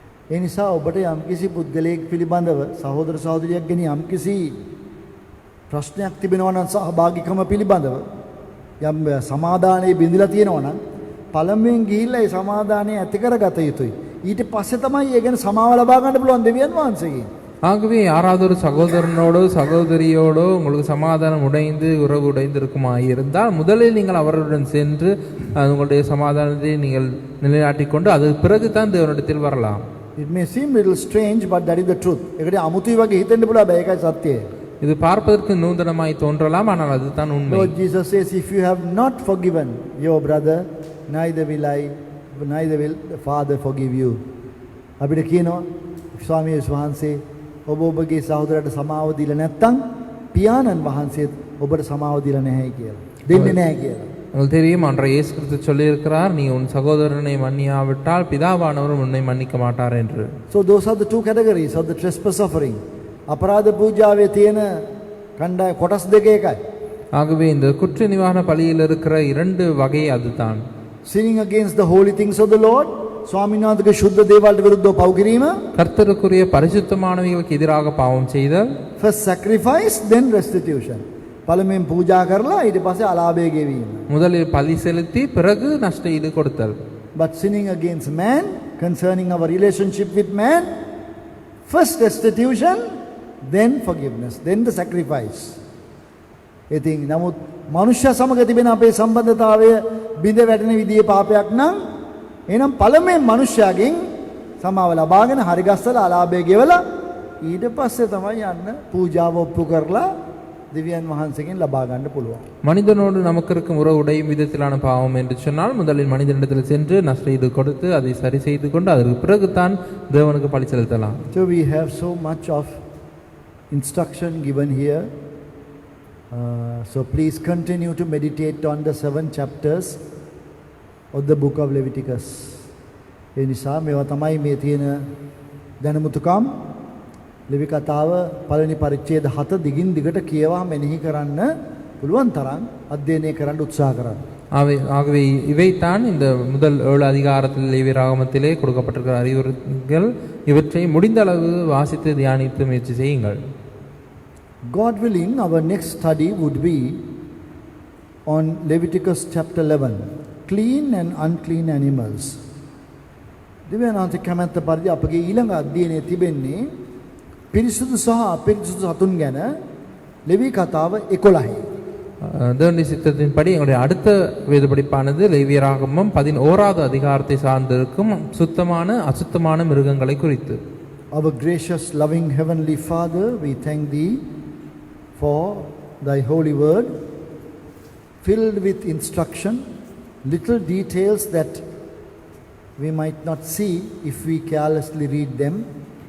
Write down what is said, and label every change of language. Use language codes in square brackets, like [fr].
[si] ඒ නිසා ඔබට යම්කිසි පුද්ගලයෙක් පිළිබඳව සහෝදර සහෝදරියක් ගැන යම්කිසි ප්‍රශ්නයක් තිබෙනවා නම් සහභාගීකම පිළිබඳව යම් සමාදානයේ බිඳිලා තියෙනවා නම් පළමුවෙන් ගිහිල්ලා ඒ සමාදානය ඇති කරගත යුතුයි. ඊට පස්සේ තමයි ඒ ගැන සමාව ලබා ගන්න පුළුවන් දෙවියන් වහන්සේගෙන්. [ta] ஆகவே யாராவது ஒரு சகோதரனோடோ சகோதரியோடோ உங்களுக்கு சமாதானம் உடைந்து உறவு உடைந்திருக்குமாயிருந்தால் முதலில் நீங்கள் அவர்களுடன் சென்று உங்களுடைய சமாதானத்தை நீங்கள் நிலைநாட்டிக் கொண்டு அது பிறகு தான் தேவனிடத்தில் வரலாம். [en] It may seem little strange, but that is the truth. [si] ඒකට අමුතුයි වගේ හිතෙන්න පුළුවන්, ඒකයි සත්‍යය. [ta] இது பார்ப்பதற்கு நூதனமாய் தோன்றலாம், ஆனால் அதுதான் உண்மை. [en] Lord Jesus says, if you have not forgiven your brother, neither will the Father forgive you. [si] අපිට කියනවා ස්වාමී වහන්සේ ඔබ ඔබගේ සහෝදරට සමාව දීලා නැත්නම් පියාණන් වහන්සේත් ඔබට සමාව දීලා නැහැ කියලා. දෙන්නේ නැහැ කියලා. [ta] உங்களுக்கு தெரியும், அன்றைய இயேசு கிறிஸ்து சொல்லியிருக்கிறார், நீ உன் சகோதரனை மன்னியாவிட்டால் பிதாவானவர் உன்னை மன்னிக்க மாட்டார் என்று. [en] So those are the two categories of the trespass offering. [si] අපරාධ පූජාවේ තියෙන කණ්ඩාය කොටස් දෙක එකයි. [ta] ஆகவே இந்த குற்ற நிவாரண பலியில் இருக்கிற இரண்டு வகை அதுதான். [en] Sinning against the holy things of the Lord, [si] ස්වාමීන් වහන්සේගේ සුද්ධ දේවල්ට විරුද්ධව පව් කිරීම. [ta] கர்த்தருக்குரிய பரிசுத்தமானவைகளுக்கு எதிராக பாவம் செய்தல். [en] First sacrifice, then restitution. [si] පළමුවෙන් පූජා කරලා ඊට පස්සේ අලාභය ගෙවීම. [ta] முதலில் பலி செலுத்தி பிறகு நஷ்ட ஈடு கொடுத்தல். [en] But sinning against man, concerning our relationship with man, first restitution, then forgiveness, then the sacrifice. [si] ඉතින් නමුත් මනුෂ්‍ය සමග තිබෙන අපේ සම්බන්ධතාවය බිඳ වැටෙන විදිහේ පාපයක් නම් එහෙනම් පළමුවෙන් මනුෂ්‍යයාගෙන් සමාව ලබාගෙන හරි ගස්සලා අලාභය ගෙවලා ඊට පස්සේ තමයි යන්න පූජාව ඔප්පු කරලා දෙවියන් වහන්සේගෙන් ලබා ගන්න පුළුවන්. [ta] மனிதனோடு நமக்கு இருக்கும் உறவு உடையும் விதத்திலான பாவம் என்று சொன்னால் முதலில் மனிதனிடத்தில் சென்று நஷ்ட ஈடு கொடுத்து அதை சரி செய்து கொண்டு அதற்கு பிறகுதான் தேவனுக்கு பலி செலுத்தலாம். [en] So we have so much of instruction given here. So please continue to meditate on the 7 chapters of the book of Leviticus. [si] ඒ නිසා මේවා තමයි මේ තියෙන දැනුමුතුකම්. ලෙවි කතාව පළවෙනි පරිච්ඡේද 7 දිගින් දිගට කියවා මෙනෙහි කරන්න පුළුවන් තරම් අධ්‍යයනය කරන්න උත්සාහ කරන්න. [ta] ஆகவே இவைதான் இந்த முதல் 7 அதிகாரத்தில் லேவியராகமத்திலே கொடுக்கப்பட்டிருக்கிற அறிவுரைகள். இவற்றை முடிந்த அளவு வாசித்து தியானித்து முயற்சி செய்யுங்கள். [en] God willing, our next study would be on Leviticus chapter 11, clean and unclean animals. [si] දෙවියන්වහන්සේ කැමැත්ත පරිදි අපගේ ඊළඟ අධ්‍යයනයේ තිබෙන්නේ පිරිසුදු සහ අපිරිසුදු සතුන් ගැන ලෙවි කතාව 11. [ta] தேவனுடைய சித்தத்தின்படி எங்களுடைய அடுத்த வேத படிப்பானது லேவியராகமம் 11வது அதிகாரத்தை சார்ந்திருக்கும் சுத்தமான அசுத்தமான மிருகங்களை குறித்து. [en] Our gracious loving heavenly Father, we thank thee for thy holy word filled with instruction, little details that we might not see if we carelessly read them.